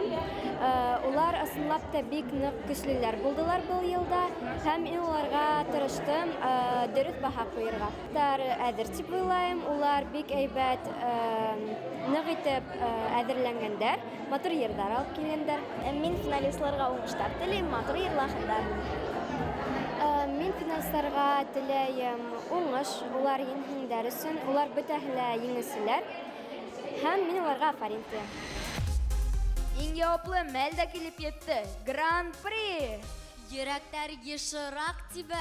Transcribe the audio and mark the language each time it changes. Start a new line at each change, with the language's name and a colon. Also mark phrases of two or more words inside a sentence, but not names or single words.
Bashkir: Улар ысынлап та бик нык көчлеләр булдылар был елда һәм мин уларга тырыштым дөрес баһа куярга. Әзер дип уйлайм, улар бик әйбәт нык итеп әзерләнгәннәр, матур йырдар алып килгәннәр. Мин финалистларга уңышлар телим, матур йырлахындар. Мин финалистларга теләйем уңыш, улар еңгәннәр өчен, улар бөтәһе лә еңүчеләр. Һәм мин уларга афарин итәм. Иң яуаплы мәл дә килеп етте. Гран-при! Йөрәктәр ешырак тибә.